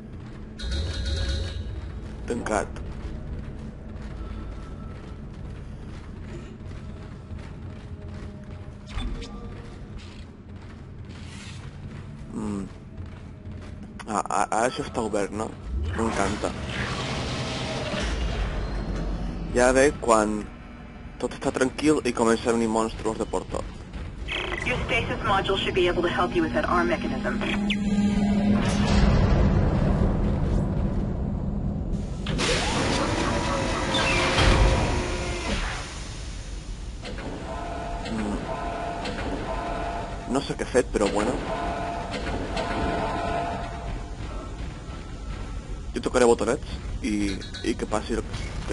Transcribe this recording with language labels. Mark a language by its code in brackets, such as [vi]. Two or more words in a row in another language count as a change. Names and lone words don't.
[ca] Tancat. Ara això està obert, no? M'encanta. Ja ve quan tot està tranquil i comença a venir monstruos de por tot. [en] Your stasis module should be able to help you with that arm mechanism. [ca] No sé què he fet, però bueno. Jo tocaré botonets i que passi el que...